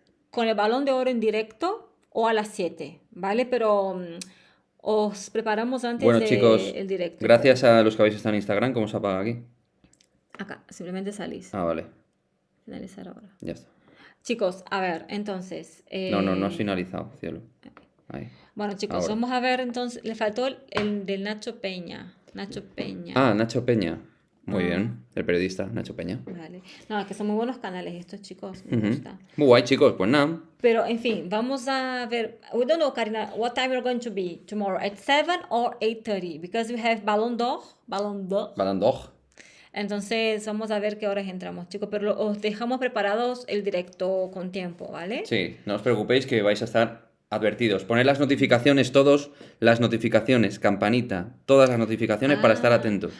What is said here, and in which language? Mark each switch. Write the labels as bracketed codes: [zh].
[es] Con el Balón de Oro en directo o a las 7, ¿vale? Pero os preparamos antes Bueno, chicos, el directo. gracias a los que habéis estado en Instagram. ¿Cómo se apaga aquí? Acá, simplemente salís. Ah, vale, Finalizar ahora. ya está. Chicos, a ver, entonces. No has finalizado, cielo. Ahí. Bueno, chicos, Ahora. vamos a ver entonces. Le faltó el del Nacho Peña. Nacho Peña. Ah, Nacho Peña. Muy Ah. bien, el periodista Nacho Peña. Vale. No, es que son muy buenos canales estos, chicos. Me Ujú. gusta. Muy guay, chicos, pues nada. Pero, en fin, vamos a ver. [en] We don't know, Karina, what time we're going to be tomorrow. At 7 or 8:30. Because we have Ballon d'Or. Ballon d'Or. Balandoj. [es] Entonces, vamos a ver qué horas entramos, chicos. Pero os dejamos preparados el directo con tiempo, ¿vale? Sí, no os preocupéis que vais a estar advertidos. Poned las notificaciones todos, las notificaciones, campanita, todas las notificaciones para estar atentos.